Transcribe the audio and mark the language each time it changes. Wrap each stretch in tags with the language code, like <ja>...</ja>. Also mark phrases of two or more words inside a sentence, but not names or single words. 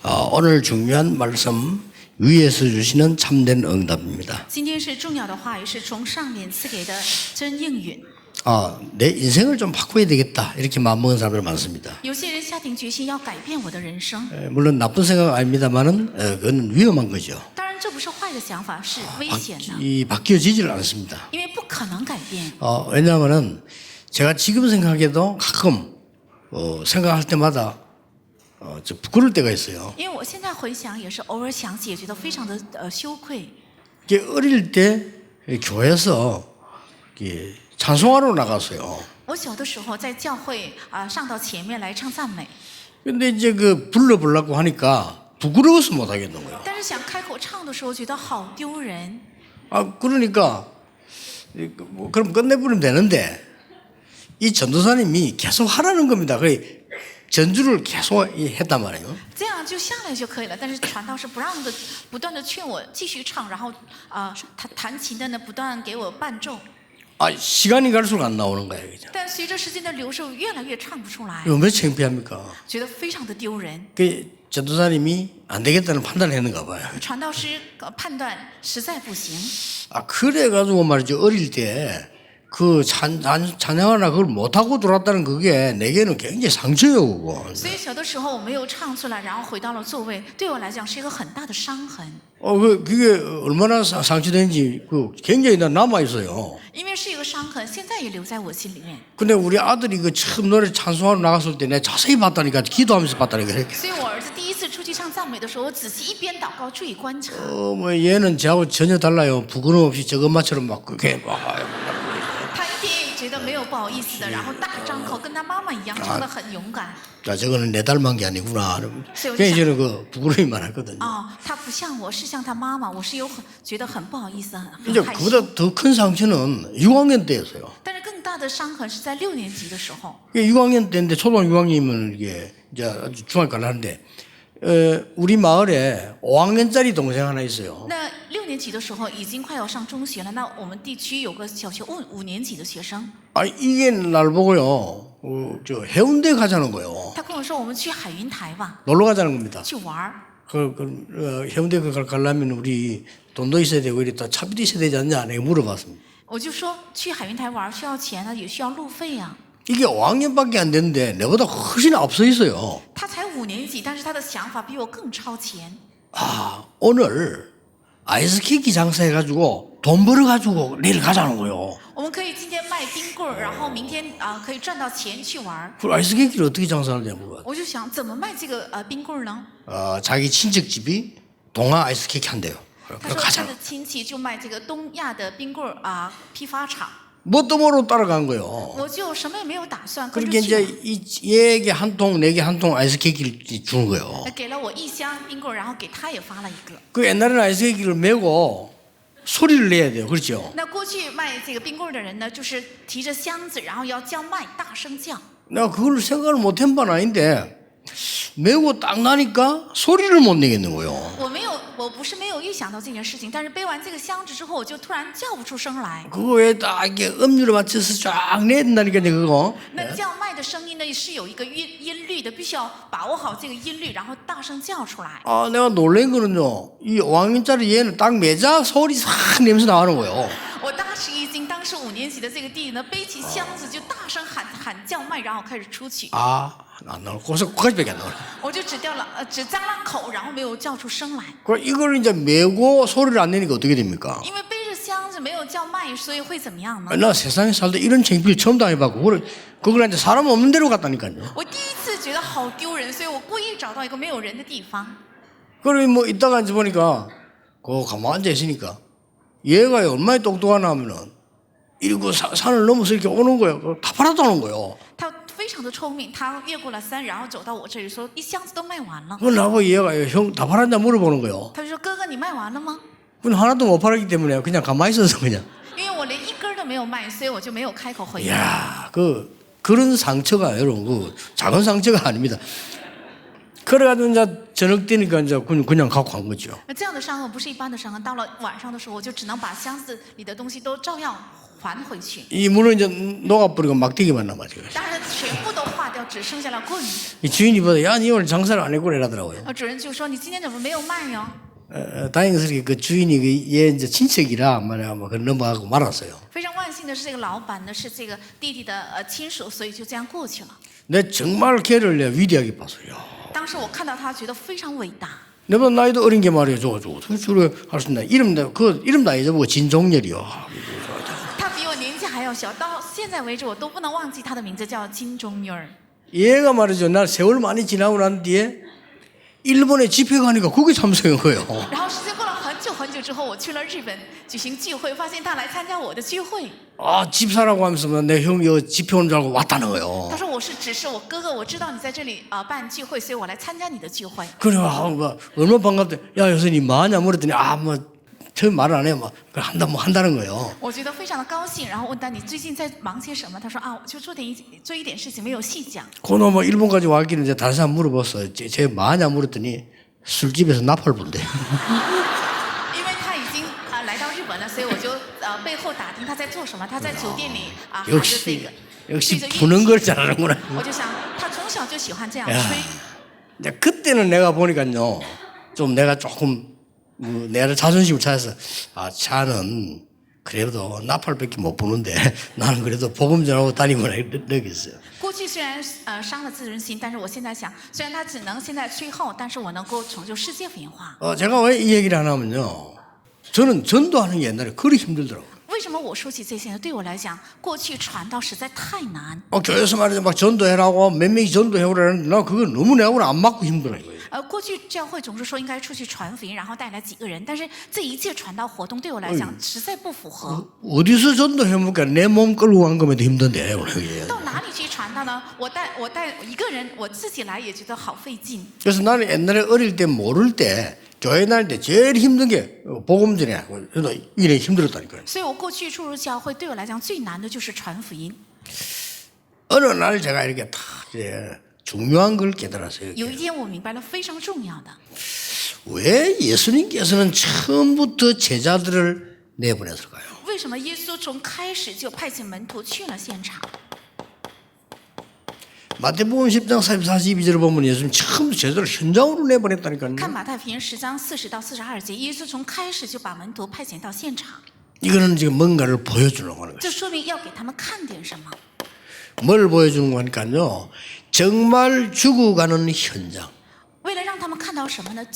<ko>오늘 중요한 말씀 위에서 주시는 참된 응답입니다.</ko> <zh>今天是重要的话语，是从上面赐给的真应允。</zh> <ko>내 인생을 좀 바꿔야 되겠다 이렇게 마음먹은 사람들 많습니다.</ko> <zh>有些人下定决心要改变我的人生，</zh> <ko>물론 나쁜 생각 아닙니다만은 그건 위험한 거죠.</ko> <zh>当然这不是坏的想法，是危险的，</zh> <ko>바뀌어지질 않습니다.</ko> <zh>因为不可能改变。</zh> <ko>왜냐하면은 제가 지금 생각해도 가끔 생각할 때마다 저 부끄러울 때가 있어요.</ko> <zh>因为我现在回想，也是偶尔想起，也觉得非常的羞愧。</zh> <ko>어릴 때 교회에서 찬송하러 나갔어요.</ko> <zh>我小的时候在教会上到前面来唱赞美，</zh> <ko>근데 이제 불러보려고 하니까 부끄러워서 못 하겠는 거예요.</ko> <zh>但是想开口唱的时候，觉得好丢人。</zh> <ko>그러니까 그럼 끝내버리면 되는데 이 전도사님이 계속 하라는 겁니다. 그 전주를 계속 했단 말이에요.</ko> <zh>这样就下来就可以了，但是传道是不断的劝我继续唱，然后弹琴的呢不断给我伴奏。</zh> <ko>시간이 갈수록 안 나오는 거예요. 그죠?</ko> <zh>但随着时间的流逝，越来越唱不出来，</zh> <ko>이거 몇 창피합니까?</ko> <zh>觉得非常的丢人。</zh> <ko>그 전도사님이 안 되겠다는 판단을 했는가 봐요.</ko> <zh>传道师判断实在不行，</zh> <ko>그래가지고 말이죠. 어릴 때 그 찬양하나 그걸 못하고 들어왔다는 그게 내게는 굉장히 상처예요. 그거.</ko> <zh>所以小的时候我没有唱出来，然后回到了座位，对我来讲是一个很大的伤痕。</zh> <ko>그게 얼마나 상처되는지 굉장히 남아있어요.</ko> <zh>因为是一个伤痕，现在也留在我心里面。</zh> <ko>근데 우리 아들이 처음 노래 찬송하러 나갔을 때 내가 자세히 봤다니까 기도하면서 봤다니까.</ko> <zh>所以我儿子第一次出去唱赞美的时候，我仔细一边祷告，注意观察。</zh> <ko>얘는 저하고 전혀 달라요. 부끄럼 없이 저것만처럼 막 그게 막.</ko> <zh>他一点也觉得没有不好意思的，然后大张口，跟他妈妈一样，唱得很勇敢。</zh> <ko>저거는 내 닮은 게 아니구나. 세우자. 그래서 저는 부끄러움이 많았거든요.</ko> <zh>他不像我，是像他妈妈，我是觉得很不好意思，很</zh> <ko>이제</ko> <zh>害羞。</zh> <ko>그보다 더 큰 상처는 6학년 때였어요.</ko> <zh>但是更大的伤痕是在6年级的时候。</zh> <ko>6학년 때인데 초등학교 6학년이면 이게 이제 중학교 가려는데 우리 마을에 5학년짜리 동생 하나 있어요.</ko> <zh>那6年级的时候已经快要上中学了，那我们地区有个小学5年级的学生，</zh> <ko>이게 날 보고요. 저 해운대 가자는 거예요.</ko> <zh>他跟我说我们去海云台吧，</zh> <ko>놀러 가자는 겁니다.</ko> <zh>去玩儿。</zh> <ko>해운대 가려면 우리 돈도 있어야 되고 이랬다 차비도 있어야 되지 않냐 내가 물어봤습니다.</ko> <zh>我就说去海云台玩需要钱啊，也需要路费啊。</zh> <ko>이게 5학년밖에 안 됐는데 내보다 훨씬 앞서 있어요.</ko> <zh>他才5年级，但是他的想法比我更超前。</zh> <ko>오늘 아이스케이크 장사해가지고 돈 벌어가지고 내일 가자는 거예요.</ko> <zh>我们可以今天卖冰棍儿，然后明天可以赚到钱去玩儿。</zh> <ko>그 아이스케이크를 어떻게 장사하느냐 물어봤어요.</ko> <zh>我就想怎么卖这个冰棍儿呢？</zh> <ko>자기 친척집이 동아 아이스케이크 한대요.</ko> <zh>他说他</zh> <ko>가자.</ko> <zh>的亲戚就卖这个东亚的冰棍儿批发厂。</zh> <ko>뭣도 모르고 따라간 거예요.</ko> <zh>我就什么也没有打算，跟着</zh> <ko>그렇게</ko> <zh>去</zh> <ko>이제 얘에게 한 통, 내게 한 통 아이스케이크를 주는 거예요.</ko> <zh>给了我1箱冰棍儿，然后给他也发了一个。</zh> <ko>그 옛날에는 아이스케이크를 메고 소리를 내야 돼요. 그렇죠?</ko> <zh>那过去卖这个冰棍儿的人呢，就是提着箱子，然后要叫卖，大声叫。</zh> <ko>내가 그걸 생각을 못한 바는 아닌데 메고 딱 나니까 소리를 못 내겠는 거예요.</ko> <zh>我不是没有预想到这件事情，但是背完这个箱子之后，我就突然叫不出声来。</zh> <ko>그거에 딱 이게 음률을 맞춰서 쫙 내야 된다니까 그거.</ko> <zh>那叫卖的声音呢是有一个音律的，必须要把握好这个音律，然后大声叫出来。</zh> <ko>내가 놀란 거는요. 이 5학년짜리 얘는 딱 매자 소리 싹 내면서 나가는 거예요.</ko> <zh>我大吃一惊，当时5年级的这个弟弟呢，背起箱子就大声喊叫卖，然后开始出去。</zh> <ko>안 나올 거기까지밖에 안 나올.</ko> <zh>我就只张了口，然后没有叫出声来。</zh> <ko>그 이걸 이제 메고 소리를 안 내니까 어떻게 됩니까?</ko> <zh>因为背着箱子没有叫卖，所以会怎么样呢？</zh> <ko>나 세상에 살다 이런 창피를 처음 당해봤고 그걸 이제 사람 없는 데로 갔다니까요.</ko> <zh>我第一次觉得好丢人，所以我故意找到一个没有人的地方。</zh> <ko>그래 뭐 이따가 이제 보니까 그 가만 앉아 있으니까 얘가 얼마나 똑똑하나 하면은 이러고 산을 넘어서 이렇게 오는 거예요. 다 팔았다는 거예요.</ko> <zh>他非常的聪明，他越过了山，然后走到我这里说1箱子都卖完了。</zh> <ko>그걸 나보고 얘가 형 다 팔았냐 물어보는 거예요.</ko> <zh>他就说哥哥你卖完了吗？</zh> <ko>근데 하나도 못 팔았기 때문에 그냥 가만히 있어서 그냥.</ko> <zh>因为我连1根都没有卖，所以我就没有开口回答。</zh> <ko>이야 그런 상처가 여러분 작은 상처가 아닙니다. 그래가지고 이제 저녁 때니까 이제 그냥 갖고 간 거죠.</ko> <zh>这样的伤痕不是一般的伤痕，到了晚上的时候，我就只能把箱子里的东西都照样还回去。</zh> <ko>이 물은 이제 녹아버리고 막대기만 남았죠.</ko> <zh>当然全部都化掉， 只剩下了棍。</zh> <ko>이 주인이 보다 야, 니 오늘 장사를 안 했구나 이러더라고요.</ko> <zh>主人就说：“你今天怎么没有卖哟？”</zh> <ko>다행스럽게 그 주인이 얘 이제 친척이라 말이야 뭐 넘어가고 말았어요.</ko> <zh>非常万幸的是，这个老板呢是这个弟弟的亲属，所以就这样过去了。</zh> <ko>내 정말 걔를 내가 위대하게 봤어요.</ko> <zh>当时我看到他，觉得非常伟大。</zh> <ko>내가 나이도 어린 게 말이야. 어떻게 저래 할 수 있나. 이름 다 잊어보고 진종렬이요.</ko> <zh>他比我年纪还要小，到现在为止我都不能忘记他的名字叫金钟女儿。</zh> <ko>얘가 말이죠. 나 세월 많이 지나고 난 뒤에 일본에 집회 가니까 거기 참석한 거예요.</ko> <zh>然后时间过了很久很久之后，我去了日本举行聚会，发现他来参加我的聚会。</zh> <ko>아, 집사라고 하면서 내 형이 집회 온 줄 알고 왔다는 거예요.</ko> <zh>他说只是我哥哥，我知道你在这里办聚会，所以我来参加你的聚会。</zh> <ko>그래, 얼마나 반갑대. 야, 요새 니 뭐하냐 물었더니 뭐 처음 말 안 해. 뭐 한다는 거예요.</ko> <zh>我觉得非常的高兴，然后问他你最近在忙些什么？他说啊，我就做一点事情，没有细讲。</zh> <ko>그놈 뭐 일본까지 왔기는 이제 다른 사람 물어봤어요. 쟤 뭐하냐 물었더니 술집에서 나팔 분대.</ko> <zh>因为他已经来到日本了，所以我就背后打听他在做什么。他在酒店里喊着这个，</zh> <ko>역시 부는 걸 잘하는구나.</ko> <zh>我就想他从小就喜欢这样</zh> <ko>야,</ko> <zh>吹。</zh> <ko>이제 그때는 내가 보니까요, 좀 내가 조금 내가 자존심을 찾아서 아, 차는 그래도 나팔밖에 못 부는데 나는 그래도 복음 전하고 다니구나 느꼈어요.</ko> <zh>过去虽然伤了自尊心，但是我现在想，虽然他只能现在吹号，但是我能够成就世界福音化。</zh> <ko>제가 왜 이 얘기를 하냐면요, 저는 전도하는 게 옛날에 그리 힘들더라고요.</ko> <zh>为什么我说起这些呢？对我来讲，过去传道实在太难。</zh> <ko>교회에서 말이죠, 막 전도해라고 몇 명이 전도해오라는데 나 그거 너무 내하고는 안 맞고 힘들어요.</ko> <zh>过去教会总是说应该出去传福音，然后带来几个人，但是这一切传道活动对我来讲实在不符合。</zh> <ko>어디서 전도해보니까 내 몸 끌고 간 거면 힘든데.</ko> <zh>到哪里去传道呢？我带一个人，我自己来也觉得好费劲。</zh> <ko>그래서 나는 옛날에 어릴 때 모를 때 교회 다닐 때 제일 힘든 게 복음 전에 그래도 이래 힘들었다니까요.</ko> <zh>所以我过去出入教会，对我来讲最难的就是传福音。</zh> <ko>어느 날 제가 이렇게 다 이제 중요한 걸 깨달았어요.</ko> <zh>有一天我明白了非常重要的，</zh> <ko>왜 예수님께서는 처음부터 제자들을 내보냈을까요?</ko> <zh>为什么耶稣从开始就派遣门徒去了现场？</zh> <ko>마태복음 10장 42절을 보면 예수님 처음부터 제자들을 현장으로 내보냈다니까요.</ko> <zh>看马太福音10章40到42节，耶稣从开始就把门徒派遣到现场，</zh> <ko>이거는 지금 뭔가를 보여주려고 하는 거예요.</ko> <zh>这说明要给他们看点什么。</zh> <ko>뭘 보여주는 거니까요. 정말 죽어가는 현장.</ko> <zh>为了让他们看到什么呢？</zh>